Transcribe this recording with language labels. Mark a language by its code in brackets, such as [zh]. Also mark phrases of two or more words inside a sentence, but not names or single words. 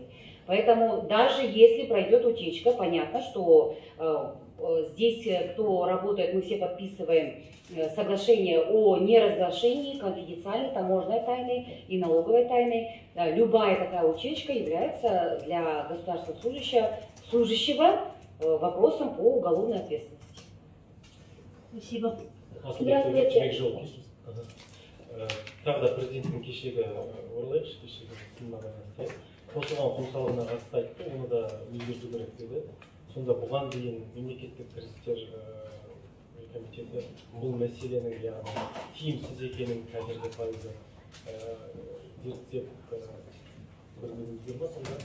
[ru] Поэтому даже если пройдет утечка, понятно, что здесь, кто работает, мы все подписываем соглашение о неразглашении конфиденциальной таможенной тайны и налоговой тайны. Любая такая утечка является для государственного служащего вопросом по уголовной ответственности. Спасибо. [kk] Тағы да президенттің кешегі оралайықшы, кешегі сынына байланысты қосылған құн салығына қатысты айтты, оны да өзгерту керек деді. Сонда бұған дейін мемлекеттік кірістер комитеті бұл мәселенің яғни тиімсіз екенін қазіргі пайызы зерттеп бір білдіңіздер ма сонда?